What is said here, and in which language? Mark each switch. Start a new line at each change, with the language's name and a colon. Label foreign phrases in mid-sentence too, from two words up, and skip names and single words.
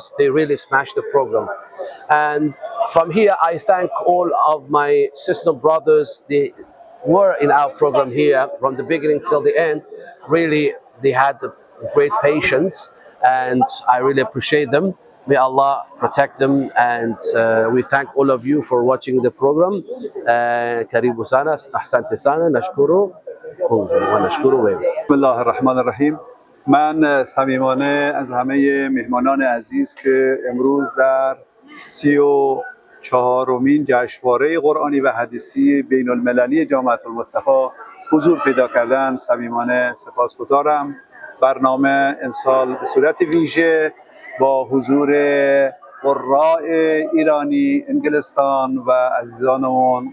English: They really smashed the program. And from here I thank all of my sister brothers. They were in our program here from the beginning till the end. Really, they had great patience, and I really appreciate them. May Allah protect them, and we thank all of you for watching the program.
Swahili: Karibu sana, ahsante sana, nashkuru wa nashkuru wewe.
Arabic: بسم الله الرحمن الرحيم.
Persian: من صمیمانه از همه مهمانان عزیز که امروز در 34مین جشنواره قرآنی و حدیثی بین المللی جامعة المصطفى حضور پیدا کردن صمیمانه سپاسگزارم. برنامه امسال به صورت ویژه با حضور قراء ایرانی، انگلستان و عزیزانمون